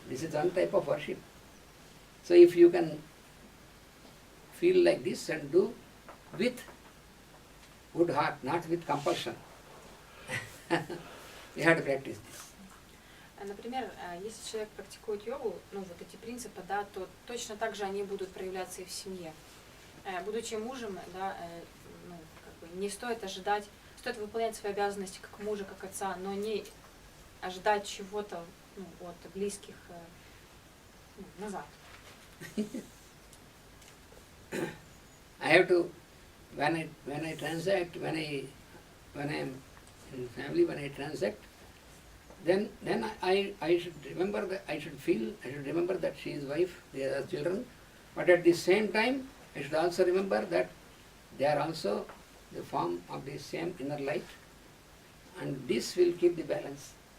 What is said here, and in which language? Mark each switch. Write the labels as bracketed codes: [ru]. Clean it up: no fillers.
[en] This is one type of worship. So if you can feel like this and do with good heart, not with compulsion, you have to practice this. [ru] Например, если человек практикует йогу, ну вот эти принципы, да, то точно так же они будут проявляться и в семье. Будучи мужем, да, ну, как бы не стоит ожидать, стоит выполнять свои обязанности как мужа, как отца, но не ожидать чего-то, ну, от близких назад. [en] I have to, when I transact, when I am in family, when I transact, then I should remember that I should remember that she is wife, they are children, but at the same time I should also remember that they are also the form of the same inner light, and this will keep the balance.